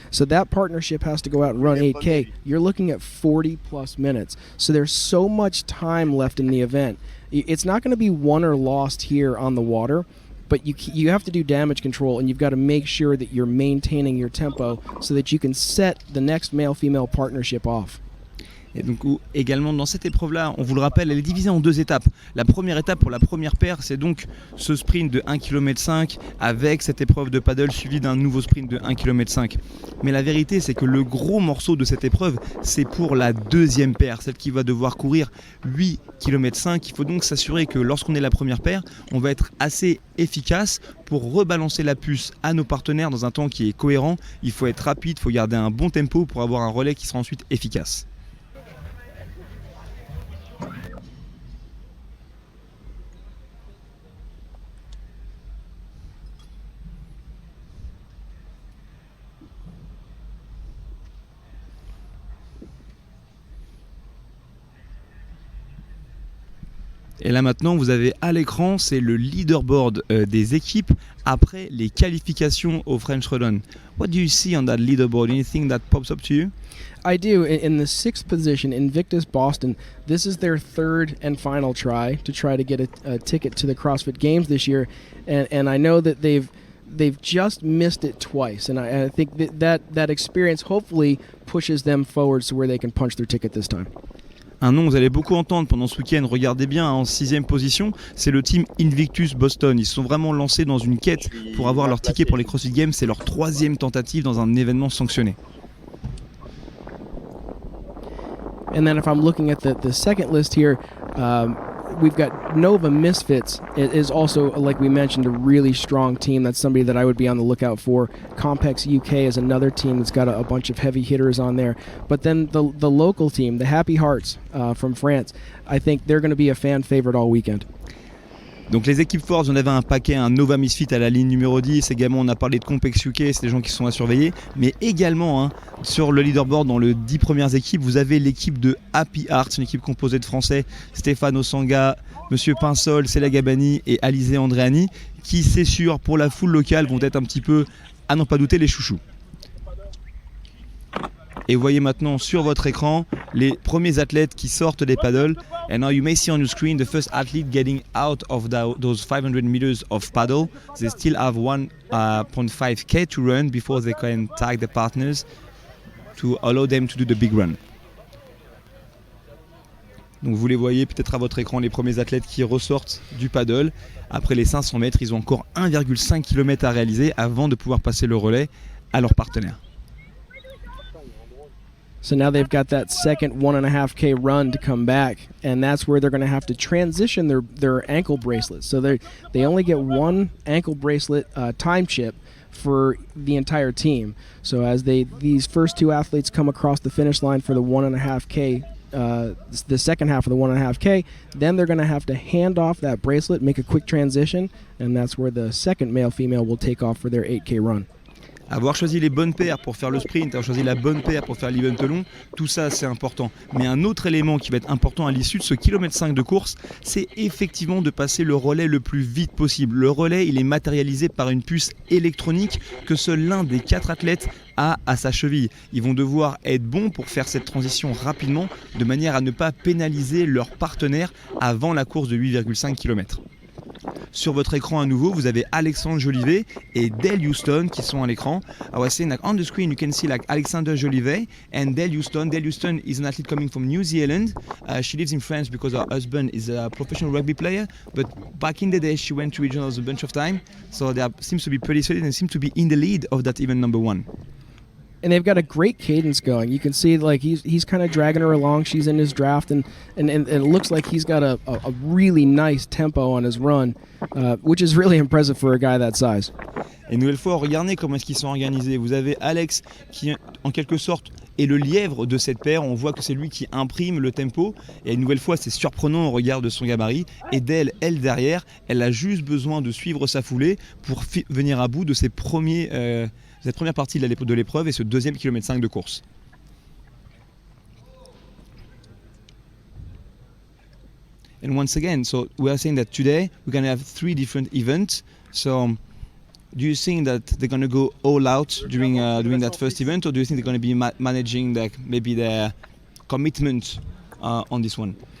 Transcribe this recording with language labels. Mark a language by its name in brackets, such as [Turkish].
[English] So that partnership has to go out and run 8K. You're looking at 40 plus minutes. So there's so much time left in the event. It's not going to be won or lost here on the water, but you have to do damage control, and you've got to make sure that you're maintaining your tempo so that you can set the next male-female partnership off. [French] Et donc également dans cette épreuve-là, on vous le rappelle, elle est divisée en 2 étapes. La première étape pour la première paire, c'est donc ce sprint de 1,5 km avec cette épreuve de paddle suivie d'un nouveau sprint de 1,5 km. Mais la vérité, c'est que le gros morceau de cette épreuve, c'est pour la deuxième paire, celle qui va devoir courir 8,5 km. Il faut donc s'assurer que lorsqu'on est la première paire, on va être assez efficace pour rebalancer la puce à nos partenaires dans un temps qui est cohérent. Il faut être rapide, il faut garder un bon tempo pour avoir un relais qui sera ensuite efficace. Et là maintenant, vous avez à l'écran, c'est le leaderboard des équipes après les qualifications au French Throwdown. [English] What do you see on that leaderboard? Anything that pops up to you? I do. In the 6th position, Invictus Boston, this is their 3rd and final try to get a ticket to the CrossFit Games this year, and I know that they've just missed it twice, and I think that experience hopefully pushes them forward so where they can punch their ticket this time. [French] Un nom que vous allez beaucoup entendre pendant ce week-end, regardez bien, en 6e position, c'est le team Invictus Boston. Ils se sont vraiment lancés dans une quête pour avoir leur ticket pour les CrossFit Games. C'est leur 3e tentative dans un événement sanctionné. [English] And then if I'm looking at the second list here, we've got Nova Misfits. It is also, like we mentioned, a really strong team. That's somebody that I would be on the lookout for. Compex UK is another team that's got a bunch of heavy hitters on there. But then the local team, the Happy Hearts from France, I think they're going to be a fan favorite all weekend. [French] Donc les équipes fortes, on avait un paquet, un Nova Misfit à la ligne numéro 10, également on a parlé de Compex UK, c'est des gens qui sont à surveiller, mais également sur le leaderboard dans les 10 premières équipes, vous avez l'équipe de Happy Hearts, une équipe composée de Français, Stéphane Osanga, Monsieur Pinsol, Céla Gabani et Alizé Andréani, qui c'est sûr pour la foule locale vont être un petit peu, à n'en pas douter, les chouchous. Et vous voyez maintenant sur votre écran les premiers athlètes qui sortent des paddles. [English] And now you may see on your screen the first athlete getting out of those 500 meters of paddle. They still have 1.5k to run before they can tag the partners to allow them to do the big run. [French] Donc vous les voyez peut-être à votre écran, les premiers athlètes qui ressortent du paddle. Après les 500 mètres, ils ont encore 1,5 km à réaliser avant de pouvoir passer le relais à leurs partenaires. [English] So now they've got that second 1.5K run to come back, and that's where they're going to have to transition their ankle bracelets. So they only get one ankle bracelet time chip for the entire team. So as these first two athletes come across the finish line for the 1.5K, the second half of the 1.5K, then they're going to have to hand off that bracelet, make a quick transition, and that's where the second male-female will take off for their 8K run. [French] Avoir choisi les bonnes paires pour faire le sprint, avoir choisi la bonne paire pour faire l'event long, tout ça c'est important. Mais un autre élément qui va être important à l'issue de ce kilomètre 5 de course, c'est effectivement de passer le relais le plus vite possible. Le relais, il est matérialisé par une puce électronique que seul l'un des 4 athlètes a à sa cheville. Ils vont devoir être bons pour faire cette transition rapidement, de manière à ne pas pénaliser leur partenaire avant la course de 8,5 km. Sur votre écran à nouveau, vous avez Alexandre Jolivet et Dale Houston qui sont à l'écran. [English] I was saying on the screen you can see Alexander Jolivet and Dale Houston. Dale Houston is an athlete coming from New Zealand. She lives in France because her husband is a professional rugby player. But back in the day she went to regionals a bunch of time. So they seems to be pretty solid and seem to be in the lead of that event number 1. And they've got a great cadence going. You can see he's kind of dragging her along. She's in his draft, and it looks like he's got a really nice tempo on his run, which is really impressive for a guy that size. [French] Et une nouvelle fois, regardez comment est-ce qu'ils sont organisés. Vous avez Alex qui, en quelque sorte, est le lièvre de cette paire. On voit que c'est lui qui imprime le tempo. Et une nouvelle fois, c'est surprenant au regard de son gabarit. Et d'elle, derrière, elle a juste besoin de suivre sa foulée pour venir à bout de cette première partie de l'épreuve et ce deuxième kilomètre 5 de course. [English] And once again, so we are saying that today we're going to have 3 different events. So do you think that they're going to go all out during that first event, or do you think they're going to be managing maybe their commitment on this one?